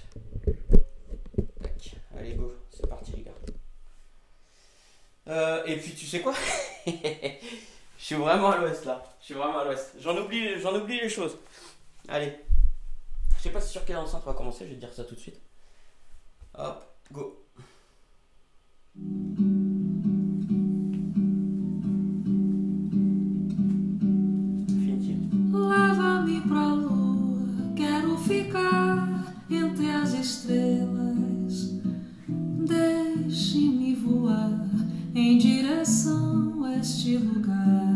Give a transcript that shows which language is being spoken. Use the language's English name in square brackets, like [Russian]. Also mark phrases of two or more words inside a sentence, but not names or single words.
[French] Tac. Allez, go, c'est parti les gars. Et puis tu sais quoi? Je suis vraiment à l'ouest là. Je suis vraiment à l'ouest. J'en oublie les choses. Allez, je sais pas sur quelle enceinte on va commencer, je vais te dire ça tout de suite. Hop, go. [Portuguese] Leva-me pra lua, quero ficar entre as estrelas. Deixe-me voar em direção a este lugar.